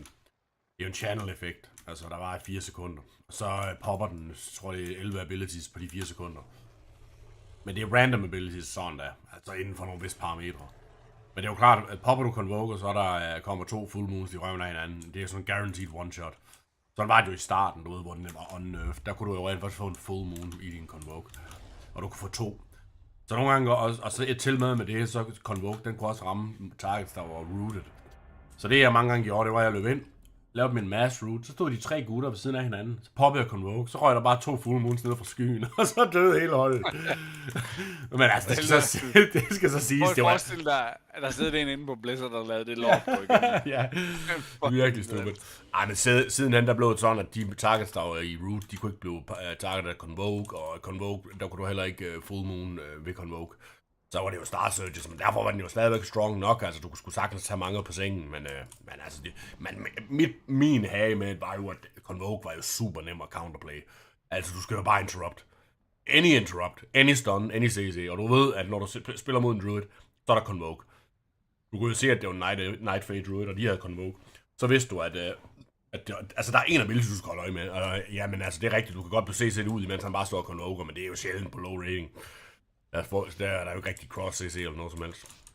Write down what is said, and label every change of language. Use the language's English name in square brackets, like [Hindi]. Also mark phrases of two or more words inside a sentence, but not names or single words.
[Danish] Det er jo en channel-effekt. Altså, der var i 4 sekunder. Og så popper den, tror jeg, 11 abilities på de 4 sekunder. Men det er [English] random abilities, [Danish] sådan der. Altså, inden for nogle visse parametre. Men det er jo klart, at popper du Convoke, og så der kommer 2 [English] full moons [Danish] i røven af hinanden. Det er sådan en [English] guaranteed one-shot. [Danish] Sådan var det jo i starten, du ved, hvor den var unnerved. Der kunne du jo rent faktisk få en [English] full moon [Danish] i din Convoke. Og du kunne få 2. Så nogle gange, og så et til med det, så Convoke, den kunne også ramme targets, der var rooted. Så det jeg mange gange gjorde, det var, at jeg løb ind, lavede min [English] mass root, [Danish] så stod de 3 gutter ved siden af hinanden, så poppede jeg Convoke, så røg der bare 2 [English] full moons [Danish] ned fra skyen, og så døde hele holdet. Men altså, det skal så siges, det var... Forestil dig, at der sidder en inde på Blizzard, der lavede det lort på igen. Ja, virkelig stupid. Ej, men sidenhen der blev det sådan, at de targets, der var i root, de kunne ikke blive targetet af Convoke, og Convoke, der kunne du heller ikke [English] full moon [Danish] ved Convoke. Så var det jo Star Surges, men derfor var den jo stadigvæk strong nok, altså du skulle sagtens tage mange på sengen, men altså, min hage med var jo, at Convoke var jo super nem at counterplay. Altså du skal jo bare interrupt. [English] Any interrupt, any stun, any CC, [Danish] og du ved, at når du spiller mod en Druid, så er der Convoke. Du kunne jo se, at det var Night Fade Druid, og de havde Convoke. Så vidste du, at altså der er en ability, du skal holde øje med, og jamen altså det er rigtigt, du kan godt blive CC'et ud, imens han bare står Convoke, men det er jo sjældent på [English] low rating. [Danish] Der er jo ikke rigtig cross-CC eller noget som helst.